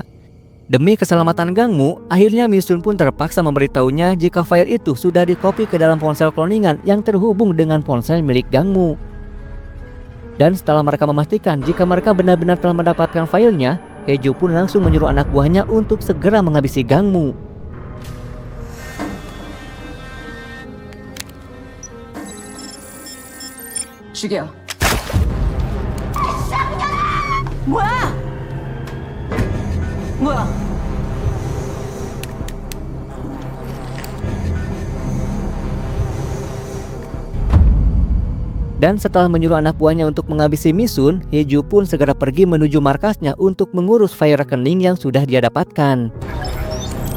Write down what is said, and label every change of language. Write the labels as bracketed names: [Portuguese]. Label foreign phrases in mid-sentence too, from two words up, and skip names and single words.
[Indonesian] Demi keselamatan Gangmu, akhirnya Misun pun terpaksa memberitahunya jika file itu sudah dikopi ke dalam ponsel cloningan yang terhubung dengan ponsel milik Gangmu. Dan setelah mereka memastikan jika mereka benar-benar telah mendapatkan filenya, Heju pun langsung menyuruh anak buahnya untuk segera menghabisi Gangmu. [Korean] 죽여. 뭐야? 뭐야? [Indonesian] Dan setelah menyuruh anak buahnya untuk menghabisi Misun, Heju pun segera pergi menuju markasnya untuk mengurus file rekening yang sudah dia dapatkan.